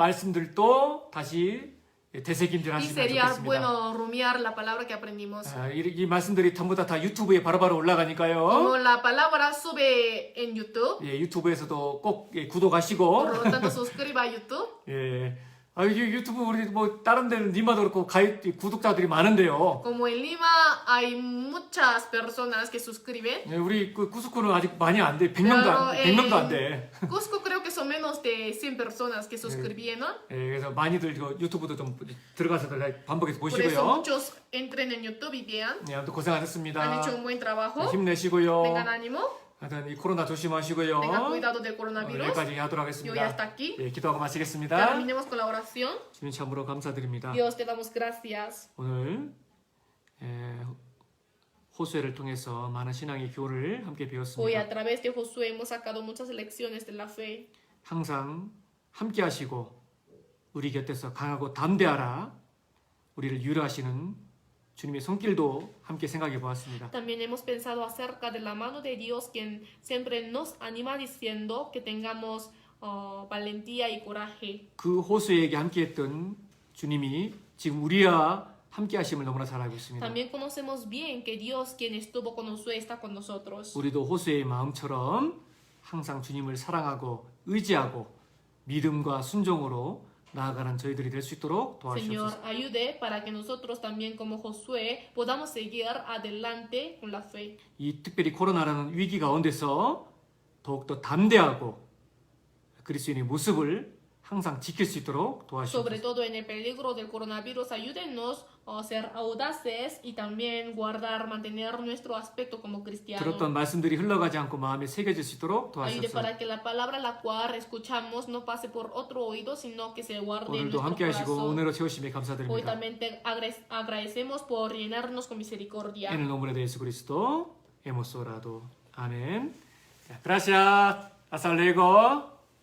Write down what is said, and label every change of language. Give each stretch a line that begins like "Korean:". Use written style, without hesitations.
Korean: 들었던 말씀들도 다시 되새김질
Spanish: Y
Korean: 하시면
Spanish: sería
Korean: 좋겠습니다.
Spanish: bueno rumiar la palabra que aprendimos.
Korean: 이 말씀들이 전부 다 유튜브에 바로바로 올라가니까요.
Spanish: Como la palabra sube en YouTube,
Korean: 유튜브에서도 꼭 구독하시고.
Spanish: por lo tanto suscriba a YouTube.
Korean: 예. 유튜브 우리 뭐 다른 데는 님마다 그렇고 구독자들이 많은데요.
Spanish: Como en Lima hay muchas personas que suscriben.
Korean: 우리 그 쿠스코는 아직 많이 안 돼. 100명도 안 돼.
Spanish: Cusco creo que son menos de 100 personas que suscribieron.
Korean: 그래서 많이들 유튜브도 좀 들어가서 반복해서
Spanish: Por eso
Korean: 보시고요.
Spanish: muchos entren en YouTube y vean.
Korean: 아무튼 고생하셨습니다.
Spanish: Han hecho un buen trabajo.
Korean: 힘내시고요.
Spanish: Tengan ánimo.
Korean: 하여튼 이 코로나 조심하시고요.
Spanish: Tengan cuidado del coronavirus.
Korean: 여기까지 하도록
Spanish: Y hoy
Korean: 하겠습니다.
Spanish: hasta aquí.
Korean: 기도하고
Spanish: Ya
Korean: 마치겠습니다.
Spanish: terminemos con la oración.
Korean: 주님 참으로 감사드립니다.
Spanish: Dios, te damos gracias.
Korean: 오늘 호수아를 통해서 많은 신앙의 교훈을 함께
Spanish: Hoy
Korean: 배웠습니다.
Spanish: a través de Josué hemos sacado muchas lecciones de la fe.
Korean: 항상 함께 하시고 우리 곁에서 강하고 담대하라 우리를 유로하시는 주님의 손길도 함께 생각해 보았습니다.
Spanish: También hemos pensado acerca de la mano de Dios, quien siempre nos anima diciendo que tengamos valentía y coraje.
Korean: 그 호수에게 함께했던 주님이 지금 우리와 함께 하심을 너무나 잘 알고 있습니다.
Spanish: También conocemos bien que Dios, quien estuvo con Josué, está con nosotros.
Korean: 우리도 호수의 마음처럼 항상 주님을 사랑하고 의지하고 믿음과 순종으로 나아가는 저희들이 될 수 있도록
Spanish: Señor,
Korean: 도와주옵소서.
Spanish: ayude para que nosotros también como Josué podamos seguir adelante con la fe.
Korean: 이 특별히 코로나라는 위기 가운데서 더욱더 담대하고 그리스도인의 모습을 항상 지킬 수 있도록
Spanish: Sobre
Korean: 도와주옵소서.
Spanish: todo en el peligro del coronavirus, ayúdenos a ser audaces y también mantener nuestro aspecto como cristianos.
Korean: 들었던 말씀들이 흘러가지 않고 마음에 새겨질 수 있도록
Spanish: Ayude
Korean: 도와주옵소서.
Spanish: para que la palabra la cual escuchamos no pase por otro oído, sino que se guarde en
Korean: 오늘도
Spanish: nuestro
Korean: 함께 하시고
Spanish: corazón.
Korean: 은혜로 채우심에
Spanish: Hoy
Korean: 감사드립니다.
Spanish: también te agradecemos por llenarnos con misericordia. En el nombre de Jesucristo hemos orado. Amén. Gracias. Hasta luego.